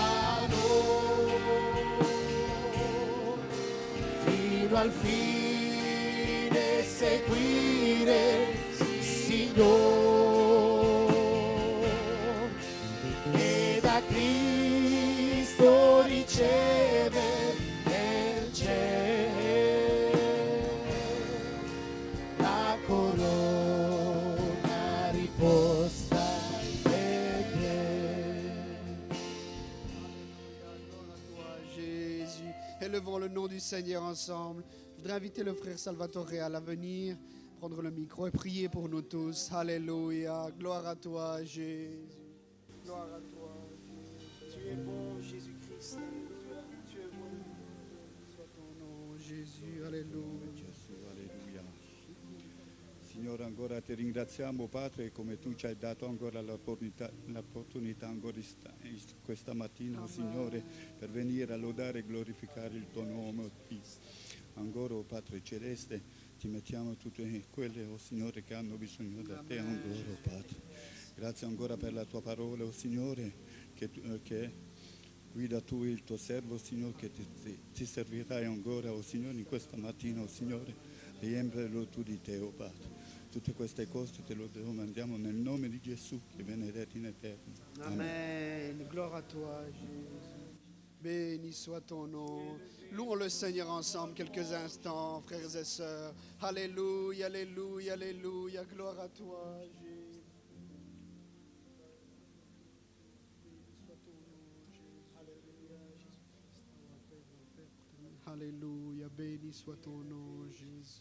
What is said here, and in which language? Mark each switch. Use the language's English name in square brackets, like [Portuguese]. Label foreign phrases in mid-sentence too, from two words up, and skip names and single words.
[Italian] valore fino al fine seguire il Signore e da Cristo riceve nel cielo la corona riposta in fede. [French] Gloire à toi, Jésus. Élevons le nom du Seigneur ensemble. Je voudrais inviter le frère Salvatore à venir prendre le micro et prier pour nous tous. Alléluia. Gloire à toi, Jésus. Gloire à toi, Jésus. Tu es bon, Jésus-Christ. Tu es bon. Soit ton nom, Jésus. Alléluia. [Italian] Gesù, alleluia. Signore, ancora ti ringraziamo, Padre, come tu ci hai dato ancora l'opportunità ancora questa mattina, oh Signore, per venire a lodare e glorificare il tuo nome. Ancora, oh Padre Celeste, ti mettiamo tutte quelle, oh Signore, che hanno bisogno da te ancora, oh Padre. Grazie ancora per la tua parola, oh Signore, che guida tu il tuo servo, Signore, che ti servirai ancora, oh Signore, in questa mattina, oh Signore, riempilo tu di te, oh Padre. Tutte queste cose te lo domandiamo nel nome di Gesù, che benedetti in eterno. [French] Amen. Gloire à toi, Jésus. Béni soit ton nom. Louons le Seigneur ensemble quelques instants, frères et sœurs. Alléluia, alléluia, alléluia. Gloire à toi, Jésus. Alléluia, béni soit ton nom, Jésus.